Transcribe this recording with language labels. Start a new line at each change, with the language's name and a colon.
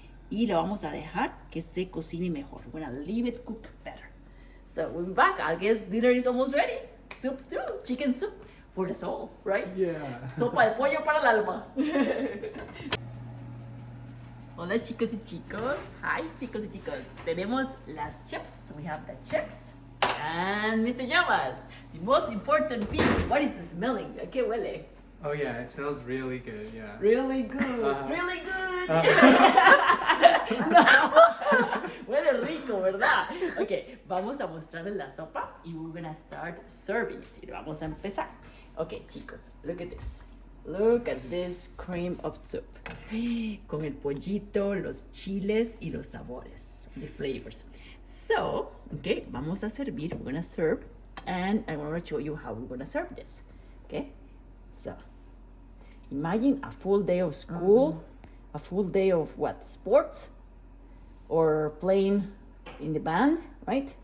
Spanish: Y lo vamos a dejar que se cocine mejor.
English: We're gonna leave it cook better. So we're back. I guess dinner is almost ready. Soup too. Chicken soup for the soul, right? Yeah.
Spanish: Sopa de pollo para el alma. Hola chicos y chicos. Hi chicos y chicos. Tenemos las chips.
English: So we have the chips. And Mr. Llamas, the most important thing. What is the smelling?
Spanish: ¿A qué huele?
English: Oh yeah, it smells really good. Yeah. Really good. Uh-huh. Really good.
Spanish: Huele rico, ¿verdad? Ok, vamos a mostrarles la sopa y
English: we're gonna start serving it.
Spanish: Y vamos a empezar.
English: Ok, chicos, look at this. Look at this cream of soup.
Spanish: Con el pollito, los chiles y los sabores,
English: the flavors.
Spanish: So, okay, vamos a servir.
English: We're gonna serve, and I want to show you how we're gonna serve this. Okay, so imagine a full day of school, a full day of what? Sports, or playing in the band, right?